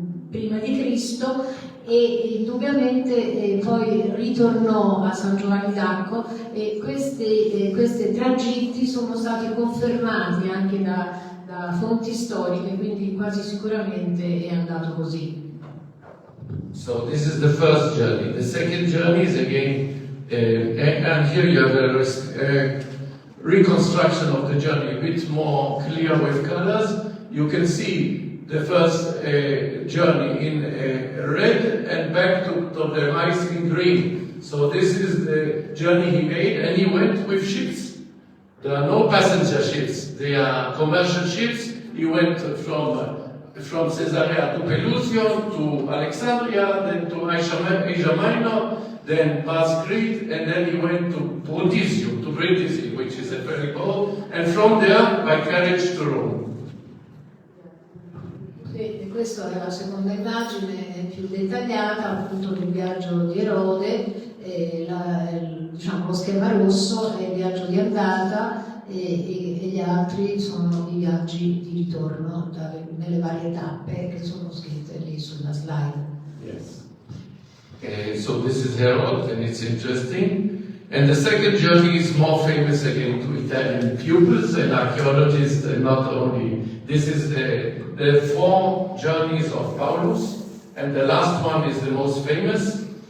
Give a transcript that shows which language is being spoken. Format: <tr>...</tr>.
<it>prima di Cristo, e indubbiamente poi ritornò a San Giovanni d'Acco, e questi tragitti sono stati confermati anche da fonti storiche, quindi quasi sicuramente è andato così.</it> <en>So this is the first journey. The second journey is again, and here you have a reconstruction of the journey, a bit more clear with colors. You can see the first journey in red and back to the ice in green. So this is the journey he made, and he went with ships. There are no passenger ships, they are commercial ships. He went from Caesarea to Pelusium, to Alexandria, then to Asia Minor, then past Crete, and then he went to Brindisi, which is a ferry boat, and from there by carriage to Rome.</en> <it>E questa è la seconda immagine più dettagliata appunto del viaggio di Erode, diciamo lo schema rosso è il viaggio di andata e gli altri sono i viaggi di ritorno nelle varie tappe che sono scritte lì sulla slide.</it> <en>Yes. So this is Herod, and it's interesting. And the second journey is more famous again to Italian pupils and archaeologists, and not only. This is the 4 journeys of Paulus, and the last one is the most famous.</en>